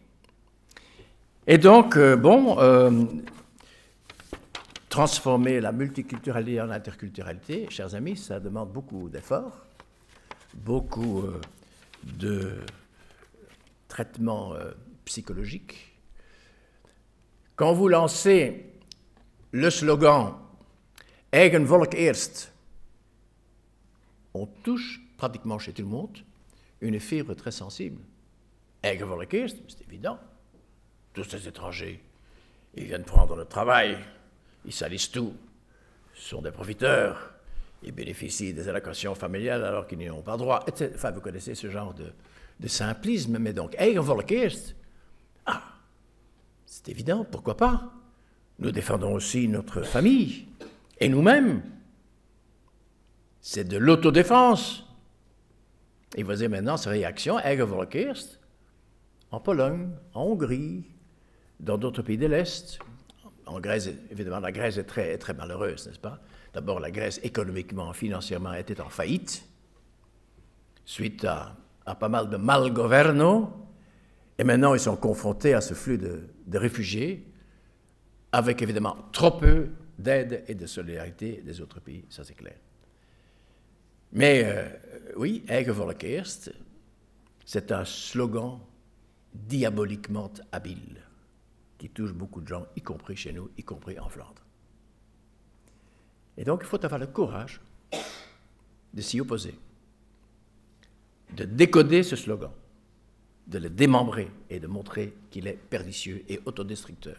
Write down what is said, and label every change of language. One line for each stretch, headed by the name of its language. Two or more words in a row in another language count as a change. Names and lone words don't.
French: Et donc, transformer la multiculturalité en interculturalité, chers amis, ça demande beaucoup d'efforts, beaucoup de traitement psychologique. Quand vous lancez le slogan «
Dutch: Eigen volk eerst »,
French: on touche pratiquement chez tout le monde une fibre très sensible.
Dutch: « Eigen volk eerst »,
French: c'est évident. Tous ces étrangers, ils viennent prendre le travail, ils salissent tout, sont des profiteurs, ils bénéficient des allocations familiales alors qu'ils n'y ont pas droit, etc. Enfin, vous connaissez ce genre de simplisme, mais donc,
Dutch: eigen volk eerst,
French: ah, c'est évident, pourquoi pas? Nous défendons aussi notre famille et nous-mêmes. C'est de l'autodéfense. Et vous voyez maintenant ces réactions,
Dutch: eigen volk eerst,
French: en Pologne, en Hongrie, dans d'autres pays de l'Est. En Grèce, évidemment, la Grèce est très malheureuse, n'est-ce pas? D'abord, la Grèce, économiquement, financièrement, était en faillite, suite à pas mal de malgoverno, et maintenant, ils sont confrontés à ce flux de réfugiés, avec évidemment trop peu d'aide et de solidarité des autres pays, ça c'est clair. Mais oui,
Dutch: eigen volk eerst,
French: c'est un slogan diaboliquement habile, qui touche beaucoup de gens, y compris chez nous, y compris en Flandre. Et donc, il faut avoir le courage de s'y opposer, de décoder ce slogan, de le démembrer et de montrer qu'il est pernicieux et autodestructeur.